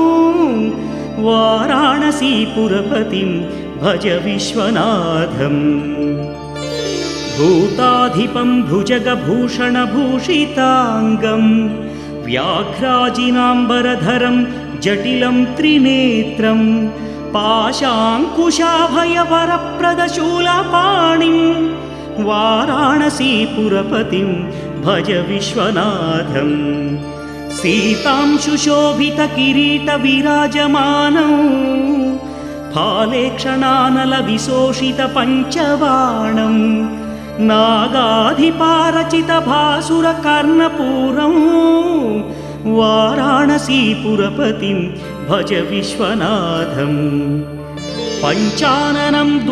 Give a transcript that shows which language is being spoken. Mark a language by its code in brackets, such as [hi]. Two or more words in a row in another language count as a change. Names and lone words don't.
[sa] వారాణసీపురపతిం భజ విశ్వనాథం భూతాధిపం భుజగభూషణభూషితాంగం వ్యాఘ్రాజినాంబరధరం జటిలం త్రినేత్రం పాశాంకుశాభయవరప్రదశూలపాణిం వా वाराणसीपुरपतिं भज विश्वनाथं सीतांशुशोभितकिरीटविराजमानौ फालेक्षणानलविशोषितपञ्चबाणं नागाधिपारचितभासुरकर्णपूरं वाराणसीपुरपतिं भज विश्वनाथम् पञ्चाननं